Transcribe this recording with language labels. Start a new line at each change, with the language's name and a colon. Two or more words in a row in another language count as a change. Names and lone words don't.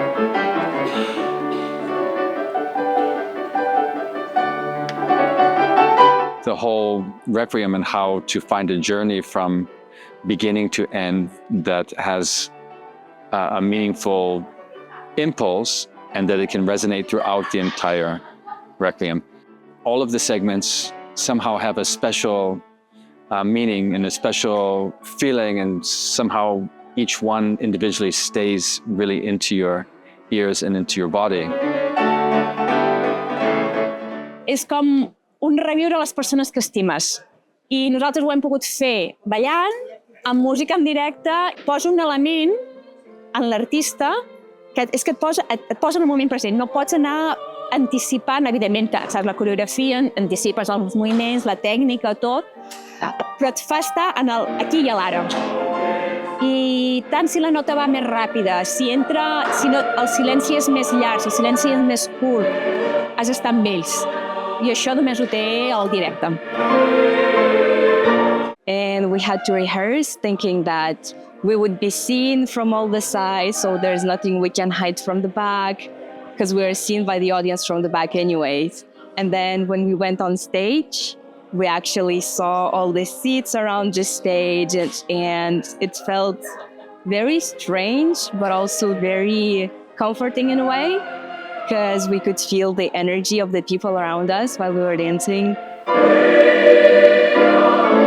English: The whole Requiem and how to find a journey from beginning to end that has a meaningful impulse and that it can resonate throughout the entire Requiem. All of the segments somehow have a special meaning and a special feeling, and somehow each one individually stays really into your ears and into your body.
Catalan: És com un reviure les persones que estimes. I nosaltres ho hem pogut fer ballant, amb música en directe. Posa un element en l'artista que és que et posa en el moment present. No pots anar anticipant, evidentment, saps la coreografia, anticipes els moviments, la tècnica, tot, però et fa estar en el aquí i l'ara. I tant si la nota va més ràpida, si no, el silenci és més llarg, si el silenci és més curt, has d'estar amb ells. I això només ho té el directe.
English: And we had to rehearse thinking that we would be seen from all the sides, so there's nothing we can hide from the back, because we were seen by the audience from the back anyways. And then when we went on stage, we actually saw all the seats around the stage, and it felt very strange, but also very comforting in a way, because we could feel the energy of the people around us while we were dancing.